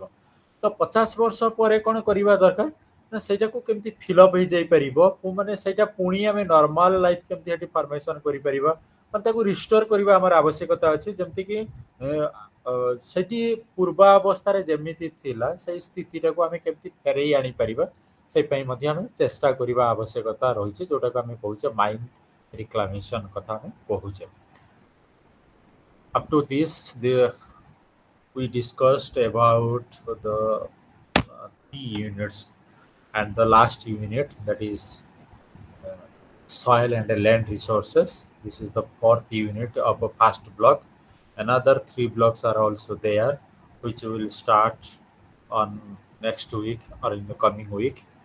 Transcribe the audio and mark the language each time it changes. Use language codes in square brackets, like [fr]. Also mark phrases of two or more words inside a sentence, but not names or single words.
[or] ତ 50 ବର୍ଷ ପରେ କ'ଣ କରିବା ଦରକାର ନା ସେଇଟାକୁ କେମିତି ଫିଲ୍ଅପ୍ ହେଇଯାଇପାରିବ ମାନେ ସେଇଟା ପୁଣି ଆମେ [en] normal life [or] କେମିତି ସେଠି ଫର୍ମେସନ୍ କରିପାରିବା ମାନେ ତାକୁ ରିଷ୍ଟୋର କରିବା ଆମର ଆବଶ୍ୟକତା ଅଛି। ଯେମିତିକି ସେଠି ପୂର୍ବାବସ୍ଥାରେ ଯେମିତି ଥିଲା ସେଇ ସ୍ଥିତିଟାକୁ ଆମେ କେମିତି ଫେରେଇ ଆଣିପାରିବା ସେଇ ପାଇଁ ମଧ୍ୟ ଆମେ ଚେଷ୍ଟା କରିବା ଆବଶ୍ୟକତା ରହିଛି, ଯୋଉଟାକୁ ଆମେ କହୁଛେ [en] mind reclamation [or] କଥା ଆମେ କହୁଛେ। [en] Up to this, we discussed about the 3 units and the last unit, that is soil and land resources. This is the 4th unit of a first block. Another 3 blocks are also there, which will start on next week or in the coming week.